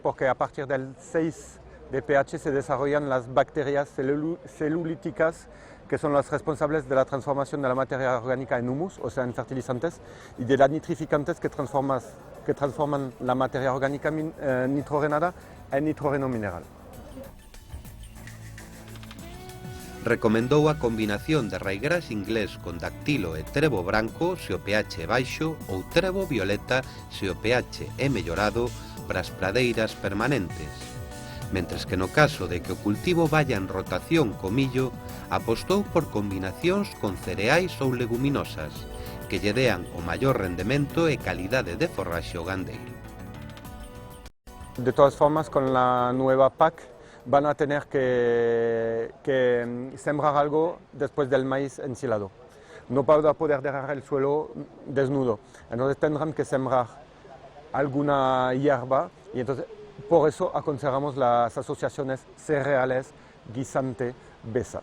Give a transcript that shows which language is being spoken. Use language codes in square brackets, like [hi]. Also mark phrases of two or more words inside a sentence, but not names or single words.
[es] Porque a partir del 6 de pH se desarrollan las bacterias celulíticas que son las responsables de la transformación de la materia orgánica en humus, o sea, en fertilizantes, y de las nitrificantes que transforman la materia orgánica nitrogenada en nitrógeno mineral. [gl] Recomendou a combinación de raigras inglés con dactilo e trevo branco se o pH é baixo ou trevo violeta se o pH é mellorado para as pradeiras permanentes. Mentres que no caso de que o cultivo vaya en rotación co millo, apostou por combinacións con cereais ou leguminosas, que lle dean o maior rendemento e calidade de forraxe ao gandeiro. [es] De todas formas, con la nueva PAC van a tener que sembrar algo después del maíz ensilado. No van a poder dejar el suelo desnudo, entonces tendrán que sembrar alguna hierba y entonces por eso aconsejamos las asociaciones cereales, guisante, besa.